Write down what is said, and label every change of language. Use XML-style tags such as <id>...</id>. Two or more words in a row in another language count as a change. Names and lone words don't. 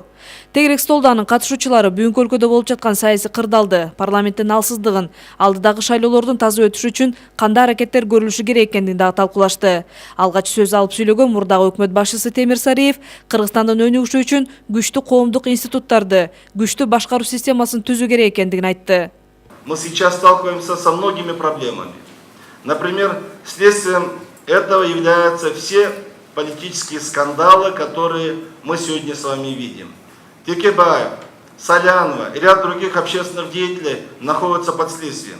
<ky>Тегерек столдо анын катышуучулары бүгүнкү өлкөдө болуп жаткан саясий кырдаалды, парламенттин алсыздыгын, алдыдагы шайлоолордун таза өтүшү үчүн кандай аракеттер көрүлүшү керек экендигин дагы талкуулашты. Алгач сөз алып сүйлөгөн мурдагы өкмөт башчысы Темир Сариев Кыргызстандын өнүгүшү үчүн күчтүү коомдук институттарды, күчтүү башкаруу системасын түзүү керек экендигин айтты.</ky> <ru>Мы сейчас сталкиваемся со многими проблемами. Например, следствием этого являются все политические скандалы, которые мы сегодня с вами видим. Текебаев, Солянова и ряд других общественных деятелей находятся под следствием.</ru>